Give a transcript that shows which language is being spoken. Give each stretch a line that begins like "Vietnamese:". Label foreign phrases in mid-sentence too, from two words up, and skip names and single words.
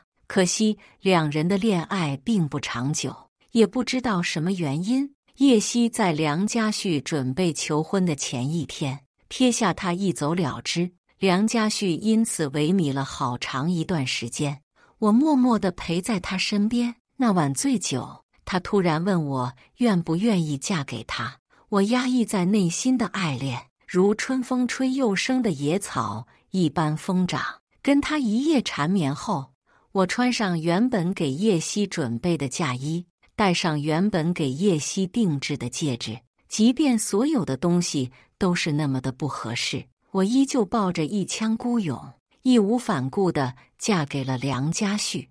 Chinese: 可惜兩人的戀愛並不長久，也不知道什麼原因，葉希在梁家旭準備求婚的前一天撇下他一走了之。梁家旭因此萎靡了好長一段時間，我默默地陪在他身邊。那晚醉酒，他突然問我願不願意嫁給他。我壓抑在內心的愛戀，如春風吹又生的野草一般瘋長。跟他一夜纏綿後，我穿上原本給葉希準備的嫁衣，戴上原本給葉希定制的戒指，即便所有的東西都是那麼的不合適，我依舊抱着一腔孤勇，義無反顧地嫁給了梁家旭。